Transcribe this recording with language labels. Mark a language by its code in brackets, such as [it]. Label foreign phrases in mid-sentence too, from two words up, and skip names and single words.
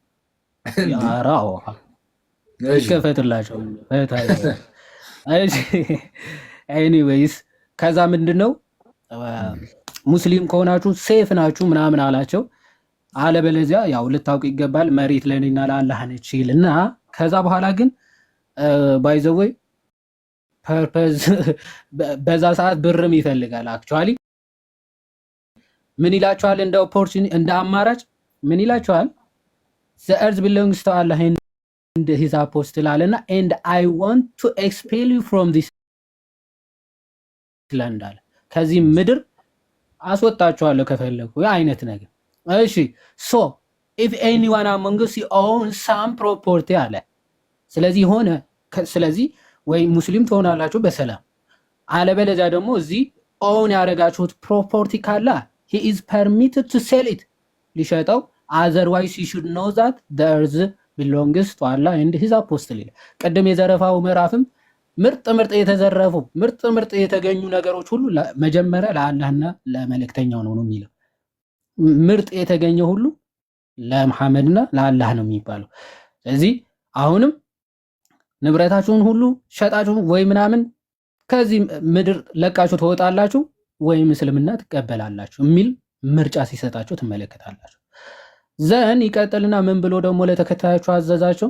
[am] ይከፈትላቸው። ኤኒዌይስ ከዛ ምንድን ነው ሙስሊም ከሆናችሁ ሴፍ ናችሁ ምናምን አላቸው። አለበለዚያ ያው ልታውቅ ይገባል መሬት ለእኔና ለአላህ ነች ይልና ከዛ በኋላ ግን [en] by the way [am] ፐርፐዝ በዛ ሰዓት ብርም ይፈልጋል። አክቹዋሊ ምን ይላቸዋል? እንደ ኦፖርቹኒቲ እንደ አማራጭ ምን ይላቸዋል? [en] the earth belongs to Allah and his apostle አለና and I want to expel you from this land አለ። [am] ከዚህ ምድር አስወጣቸዋለሁ ከፈለኩ አይነት ነገር። እሺ [en] so if anyone among us owns some property አለ። [am] ስለዚህ ወይ ሙስሊም ትሆናላችሁ በሰላም፣ አለበለዚያ ደግሞ እዚህ ኦውን ያደረጋችሁት ፕሮፐርቲ ካለ [en] he is permitted to sell it [am] ሊሸጠው፣ [en] otherwise he should know that the earth belongs to Allah and his apostle። ቀደም [am] የዘረፋው ምዕራፍም ምርጥ የተዘረፉ ምርጥ የተገኙ ነገሮች ሁሉ መጀመሪያ ለአላህና ለመልእክተኛው ነው የሚለው። ምርጥ የተገኘ ሁሉ ለመሐመድና ለአላህ ነው የሚባለው። ስለዚህ አሁንም ንብረታችሁን ሁሉ ሸጣችሁ ወይ ምናምን ከዚህ ምድር ለቃችሁ ትወጣላችሁ ወይም እስልምና ትቀበላላችሁ የሚል ምርጫ ሲሰጣችሁ ትመለከታላችሁ። ዘን ይቀጥልና ምን ብሎ ደግሞ ለተከታዮቹ አዘዛቸው?